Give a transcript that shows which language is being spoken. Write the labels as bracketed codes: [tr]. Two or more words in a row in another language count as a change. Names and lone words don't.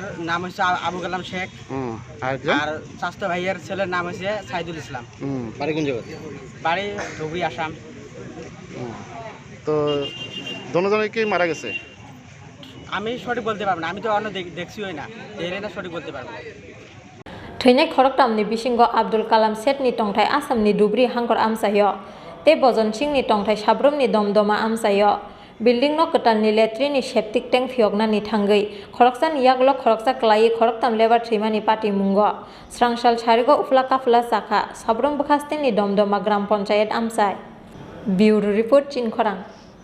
[bn] নাম হচ্ছে আবু কালাম শেখ আর স্বাস্থ্য ভাইয়ের ছেলের নাম হচ্ছে সাইদুল ইসলাম বাড়ি কোন জায়গা বাড়ি ধুবড়ী আসাম তো দুজনেই কি মারা গেছে আমি সঠিক বলতে পারবো না আমি তো অন্য দেখছিই না এর না সঠিক বলতে পারবো [trp] Theinai khoroktamni bisingo Abdul Kalam Set ni tongthai Assam ni dubri hangkor amsayo te Bojon Singh ni tongthai sabrom ni domdoma amsayo Building no ketalni letrini [en] septic tank [trp] fiogna ni thangai khoroksan yaglo khoroksa klai khoroktam lebar thimani party mungo srangsal sarigo uflaka fla saka sabrom bukhaste ni domdoma [hi] gram panchayat [trp] amsai Bureau Report Chinkhorang